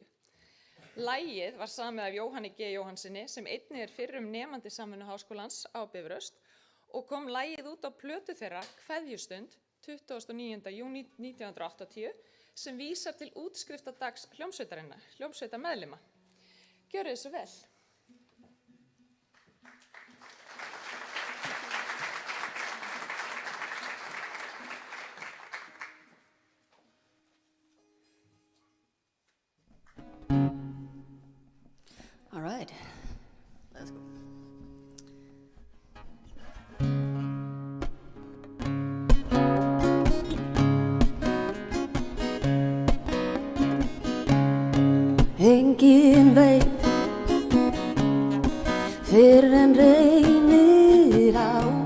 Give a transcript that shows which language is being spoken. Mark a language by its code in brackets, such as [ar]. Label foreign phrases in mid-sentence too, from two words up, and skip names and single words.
[is] Lagið var samið af Jóhanni G. Jóhannsinni sem einnig fyrrum nemandi Samvinnuháskólans á Bifröst og kom lagið út á plötu þeirra Kveðjustund 29. júní 1980 sem vísar til útskriftardags hljómsveitameðlima. Gjörið svo vel. [en] All right, let's go. [is] Enginn veit fyrr en reynir á